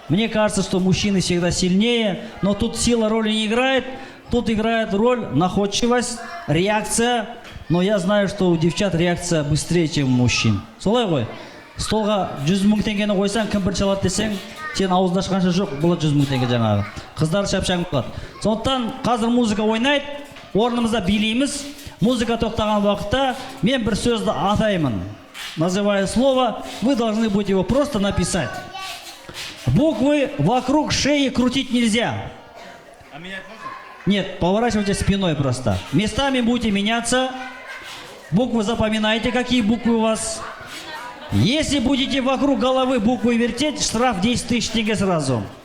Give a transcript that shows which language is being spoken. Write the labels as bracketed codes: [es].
[ru] Мне кажется, что мужчины всегда сильнее, но тут сила роли не играет. Тут играет роль находчивость, реакция. Но я знаю, что у девчат реакция быстрее, чем у мужчин. [kk] Солай ғой. Столға 100 мың теңгені қойсаң, кім бірінші алады десең, сен ауызды ашқанша жоқ, болады 100 мың теңге жаңағы. Қыздар шапшаң болады. Сондықтан қазір музыка ойнайды, орнымызда билейміз. Музыка тоқтаған уақытта мен бір сөзді атаймын. [ru] Называя слово, вы должны будете его просто написать. Буквы вокруг шеи крутить нельзя. А менять можно? Нет, поворачивайте спиной просто. Местами будете меняться. Буквы запоминайте, какие буквы у вас. Если будете вокруг головы буквы вертеть, штраф 10 тысяч тенге сразу.